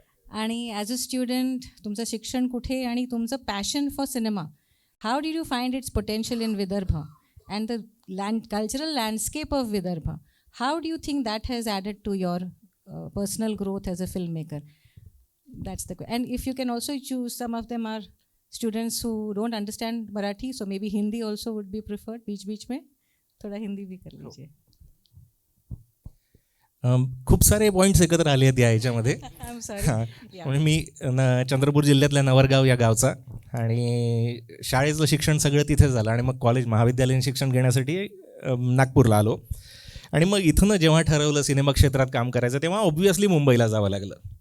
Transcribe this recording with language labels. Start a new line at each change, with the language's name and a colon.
English: आणि as a student
Marathi: तुमचं शिक्षण कुठे आणि तुमचं
English: Passion for cinema, how did you find its potential in Vidarbha and the cultural landscape of Vidarbha, how do you think that has added to your personal growth as a filmmaker? That's the and if you can also choose, some of them are students who don't understand Marathi, so maybe Hindi also would be preferred.
Hindi: बीच में थोड़ा हिंदी भी कर लीजिए.
Marathi: खूप सारे points एकत्र आले आहेत या ह्याच्यामध्ये.
English: I'm sorry.
Marathi: म्हणजे मी चंद्रपूर जिल्ह्यातल्या नवरगाव या गावचा, आणि शाळेचं शिक्षण सगळं तिथे झालं आणि मग कॉलेज महाविद्यालयीन शिक्षण घेण्यासाठी नागपूरला आलो. आणि मग इथून जेव्हा ठरवलं सिनेमा क्षेत्रात काम करायचं तेव्हा ऑब्व्हियसली मुंबईला जावं लागलं.